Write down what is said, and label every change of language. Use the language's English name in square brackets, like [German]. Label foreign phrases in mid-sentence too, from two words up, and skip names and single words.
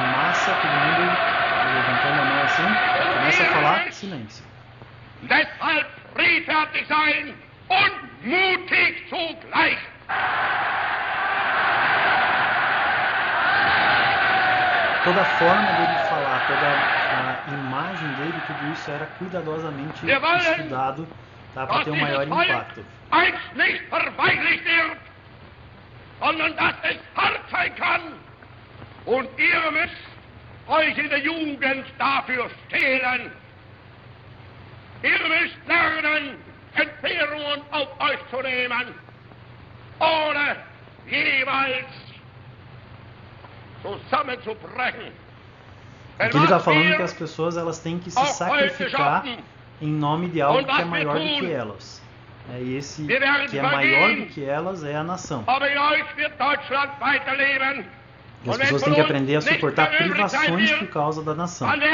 [Portuguese] massa, todo mundo levantando a mão assim, começa a falar, silêncio. [German] Deshalb friedfertig sein und mutig zugleich. [Portuguese] Toda a forma dele falar, toda a imagem dele, tudo isso era cuidadosamente estudado, tá, para ter um maior impacto. [German] Eins nicht verweichlicht wird, sondern dass es hart sein kann. Und ihr müsst euch in der Jugend dafür stehlen. Ihr müsst lernen, Entbehrungen auf euch zu nehmen, ohne jeweils zusammenzubrechen. [Portuguese] Aqui ele está falando que as pessoas elas têm que se sacrificar em nome de algo que é maior do que elas. E esse que é maior do que elas é a nação. E as pessoas têm que aprender a suportar privações por causa da nação.